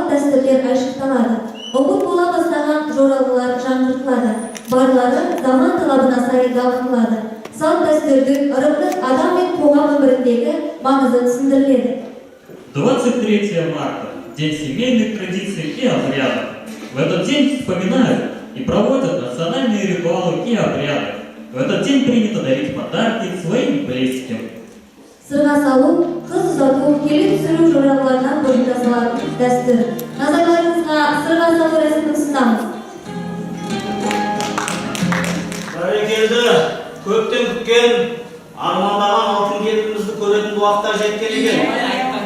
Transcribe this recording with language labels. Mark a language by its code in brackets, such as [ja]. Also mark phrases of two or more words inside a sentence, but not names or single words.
[kk] дәстүрлер айшықталады. Ұмыт бола бастаған жоралғылар жаңғыртылады. Барлары заман талабына сай дамытылады. Салт дәстүрдің ырымның адам мен қоғам өміріндегі маңызы түсіндіріледі. [ru] 23 марта – День семейных традиций и обрядов. В этот день вспоминают и проводят национальные ритуалы и обряды. В этот день принято дарить подарки своим близким. [kk] Сырға салу, қыз ұзату, келін түсіру жоралғыларынан бөліп жасалатын дәстүр. Назарларыңызға сырға салу рәсімін ұсынамыз. Бәрекелді, көптен күткен, армандаған алтын келінімізді көретін уақытта жеткен екен.